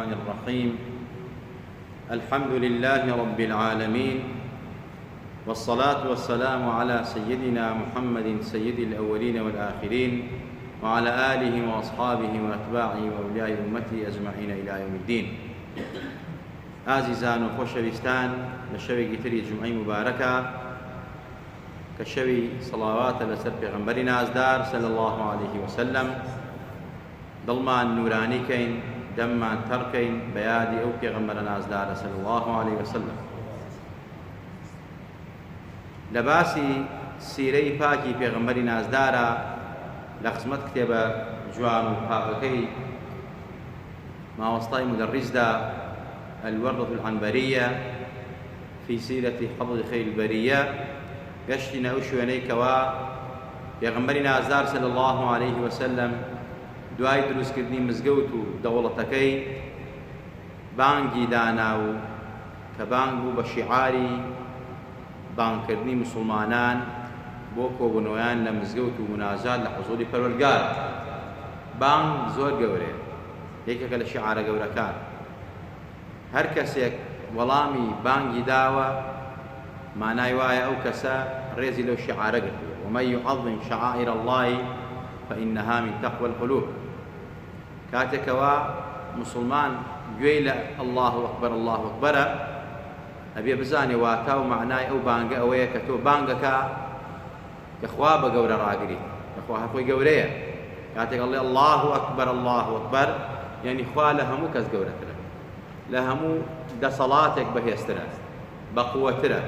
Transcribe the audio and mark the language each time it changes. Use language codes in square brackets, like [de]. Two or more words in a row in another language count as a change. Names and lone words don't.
[ar] الرحمن الرحيم الحمد لله رب العالمين والصلاة والسلام على سيدنا محمد سيد الأولين والآخرين وعلى آله وأصحابه وأتباعه وأولياء أمته أجمعين إلى يوم الدين. [ckb] ئازیزان و خۆشەویستان، لە شەوێکی تری جومعەی مبارەکە کە شەوی سەڵاواتە لەسەر پێغەمبەری نازدار [ar] صلی الله عليه وسلم، [ckb] دڵمان نورانیکەین، دەممان تەڕکەین بە یادی ئەو پێغەمبەرە نازدارە [ar] صلی الله عليه وسلم. [ckb] لە باسی سیرەی پاکی پێغەمبەری نازدارە لە خزمەت کتێبە جوان و پاکەکەی ماوەستای مدەڕیزدا الوردة العنبرية في سيرة حفظ خير البرية گەشتینە ئەو شوێنەی کەوا پێغەمبەری نازدار [ar] صلی الله عليه وسلم [ckb] دوای دروستکردنی مزگەوت و دەوڵەتەکەی بانگی دانا و کە بانگ بوو بە شیعاری بانگکردنی مسلمانان بۆ کۆبوونەوەیان لە مزگەوت و مناجات لە حوزوری پەروەردگار. بانگ زۆر گەورەیە، یەکێکە لە شیعارە گەورەکان. هەر کەسێک وەڵامی بانگی داوە مانای وایە ئەو کەسە ڕێزی لەو شیعارە گرتووە. [ar] ومن يعظم شعائر الله فإنها من تقوى القلوب. [ckb] کاتێکەوە مسلمان گوێی لە [ar] الله ئەکبەر الله ئەکبەرە، [ckb] ئەبێ بزانێ واتا و معنای ئەو بانگە ئەوەیە کە تۆ بانگەکە کە خوا بە گەورە ڕاگریت، کەخوا هەخۆی گەورەیە. کاتێک ئەڵێ [ar] الله ئەکبەر الله ئەکبەر، [ckb] یعنی خوا لە هەموو کەس گەورەترە، لە هەموو دەسەڵاتێک بەهێزترە، بەقووەترە.